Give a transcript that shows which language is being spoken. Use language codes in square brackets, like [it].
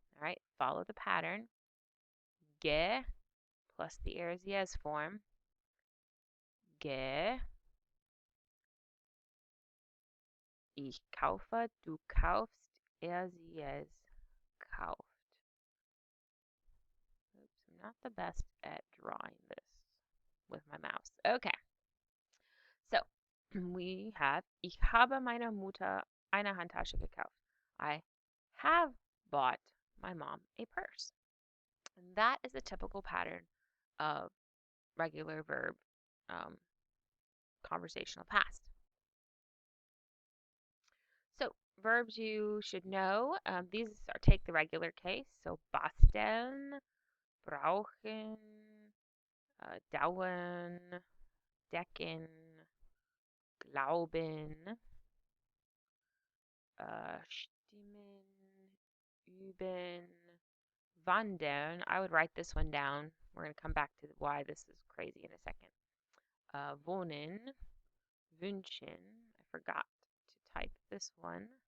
[en] All right, follow the pattern. Ge plus the RCS form. Ge [de] Ich kaufe, du kaufst, sie es kauft. [en] Oops, I'm not the best at drawing this with my mouse. Okay, so we have, [de] ich habe meiner Mutter eine Handtasche gekauft. [en] I have bought my mom a purse. And that is a typical pattern of regular verb um, conversational past. So verbs you should know, these are take the regular case. [de] So basteln, brauchen, dauern, decken, glauben, stimmen, üben, wandern. [en] I would write this one down. We're going to come back to why this is crazy in a second. Wohnen, wünschen. I forgot to type this one.